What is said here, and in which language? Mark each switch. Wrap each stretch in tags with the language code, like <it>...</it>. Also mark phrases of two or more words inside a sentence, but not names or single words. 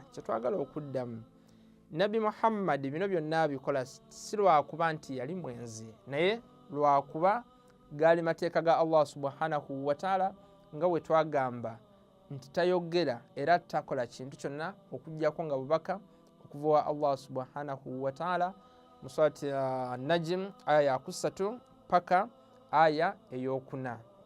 <lg>Kyetwagala okuddamu Nabi Muhammad bino byonna abikola si lwakuba nti yali mwenzi naye lwakuba gaali mateeka ga Allah</lg> <ar>سبحانه وتعالى</ar> <lg>nga bwe twagamba nti tayogera era takola kintu kyonna okuggyako nga bubaka okuva wa Allah</lg> <ar>سبحانه وتعالى</ar> <lg>mu surati An-Najm aya ya 3 paka aya ey'okuna.</lg>